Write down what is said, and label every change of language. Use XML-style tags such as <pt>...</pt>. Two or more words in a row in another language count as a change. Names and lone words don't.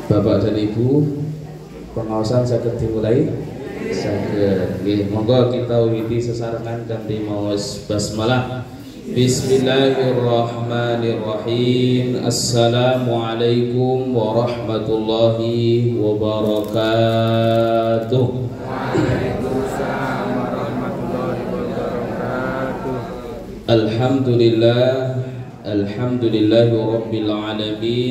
<id>Bapak dan Ibu, pengawasan saged dimulai.</id> <jv>Saged nggih, monggo kita wiwiti sesarengan kanthi maos basmalah.</jv> <ar>بسم الله الرحمن الرحيم. السلام عليكم ورحمة الله وبركاته. وعليكم السلام ورحمة الله وبركاته. الحمد لله رب العالمين.</ar>